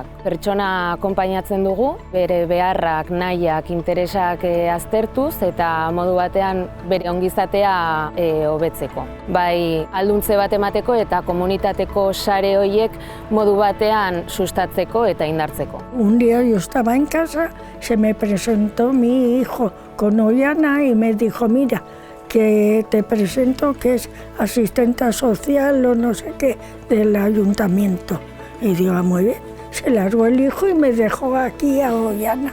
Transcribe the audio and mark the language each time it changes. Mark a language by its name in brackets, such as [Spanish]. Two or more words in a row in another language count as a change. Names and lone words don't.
[Basque] Pertsona akonpainatzen dugu, bere beharrak, nahiak, interesak aztertuz eta modu batean bere ongizatea hobetzeko. Bai alduntze bat emateko eta komunitateko sare horiek modu batean sustatzeko eta indartzeko. [Spanish] Un día yo estaba en casa, se me presentó mi hijo con Ollana y me dijo, mira, que te presento que es asistente social o no sé qué del ayuntamiento. Y digo, muy bien, se largó el hijo y me dejó aquí a Ollana.